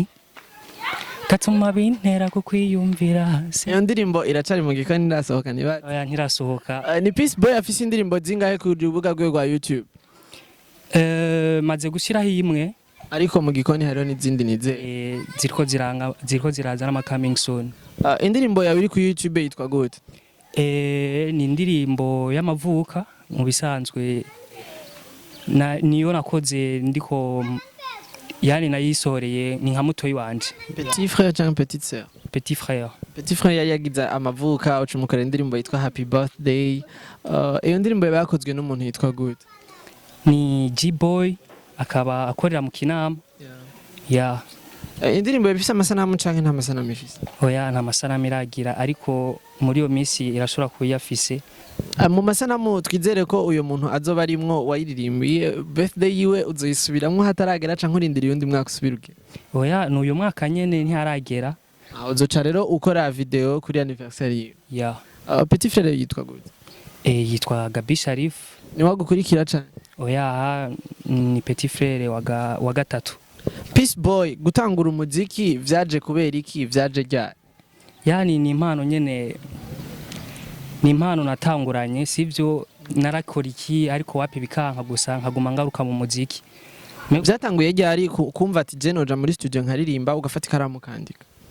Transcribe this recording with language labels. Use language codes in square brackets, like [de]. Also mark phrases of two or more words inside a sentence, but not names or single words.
[rn] Gatuma bintera kukwiyumvira. Iyo ndirimbo iracari mu gikoni ndasohoka niba. Oya ntirasohoka. Ni Peace Boy afise indirimbo zingahe ku rubuga rwe rwa YouTube? Maze gushiraho imwe ariko mu gikoni hariho n'izindi nize. Ziriko ziraza n'ama [en] coming soon. [rn] Indirimbo yawe iri ku YouTube yitwa gute? Ni indirimbo y'amavuka mu bisanzwe niyo nakoze ndiko yani nayisoreye ni nka mutoyi wanje. [fr] Petit frère cyangwa petite sœur? Petit frère. Petit frère [rn] yari yagize amavuka ucumukora indirimbo yitwa Happy Birthday. Iyo ndirimbo yakozwe n'umuntu yitwa gute? Ni G-Boy akaba akorera mu Kinama. [en] Yeah. [rn] Indirimbo yabifise amasanamu canke nta masanamu ifise? Oya nta masanamu iragira ariko muri iyo minsi irashobora kuyafise. Mu masanamu twizere ko uyo muntu azoba arimwo wayiririmbiye birthday yiwe uzoyisubiramwo hataragera canke urindiriye undi mwaka usubiruke? Oya n'uyu mwaka nyene ntiharagera. Uzoca rero ukora video kuri anniversaire yiwe? [en] Yeah. [fr] Petit frère [rn] yitwa gute? Yitwa Gabi Sharif. Ni wagukurikira cane? Oya ni [fr] petit frère [rn] wa gatatu. Peace Boy gutangura umuziki vyaje kubera iki vyaje ryari? Yani ni impano nyene ni impano natanguranye sivyo narakora iki ariko wapi bikanka gusa nkaguma ngaruka mu muziki. Byatanguye ryari kumva ati je noja muri studio nkaririmba ugafata ikaramu kandika?